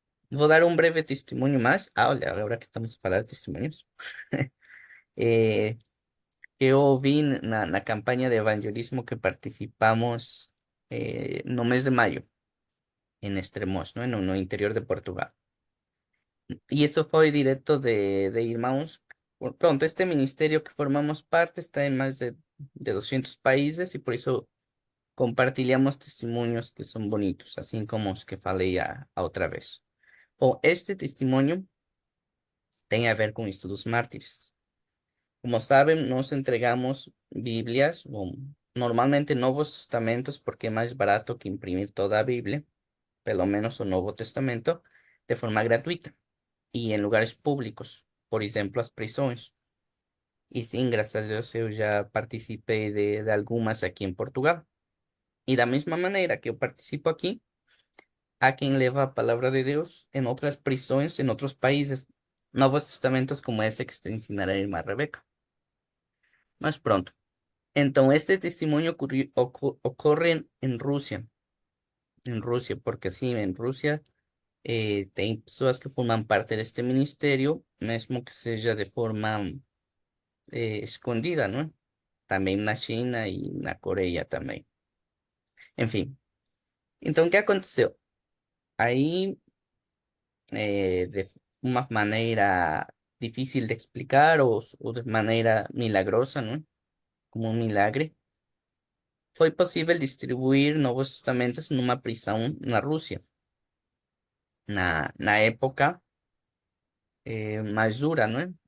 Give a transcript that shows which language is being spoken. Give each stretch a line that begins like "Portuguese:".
Portuguese: Vou dar um breve testemunho mais. Ah, olha, agora que estamos a falar de testemunhos, eh, que eu ouvi na campanha de evangelismo que participamos no mês de maio, em Estremoz, no interior de Portugal.
Spanish: Y eso fue directo
Portuguese: de irmãos.
Spanish: Pronto, este ministerio que formamos parte está en más de 200 países y por eso
Portuguese: compartilhamos testemunhos
Spanish: que son bonitos, así como
Portuguese: os que falei a outra vez. Bom, este testemunho tem a ver com isto dos mártires. Como sabem, nós entregamos Bíblias, bom, normalmente Novos Testamentos, porque é mais barato que imprimir toda a Bíblia, pelo menos o Novo Testamento, de forma gratuita e em lugares públicos, por exemplo, as prisões. E sim, graças a Deus eu já participei de algumas aqui em Portugal. E da mesma maneira que eu participo aqui, há quem leva a palavra de Deus em outras prisões, em outros países, Novos Testamentos como esse que está ensinando a irmã Rebeca. Mas pronto. Então, este testemunho ocorre
Spanish: en Rusia, porque sí, en Rusia
Portuguese: tem pessoas que
Spanish: forman parte
Portuguese: deste ministerio, mesmo que seja de forma escondida,
Spanish: ¿no? También
Portuguese: na China y na Coreia também. Enfim, então o que aconteceu? Aí, de uma maneira difícil de explicar ou de maneira milagrosa,
Spanish: ¿no?
Portuguese: Como um milagre, foi possível distribuir Novos Testamentos numa prisão na Rússia, na época mais dura, né?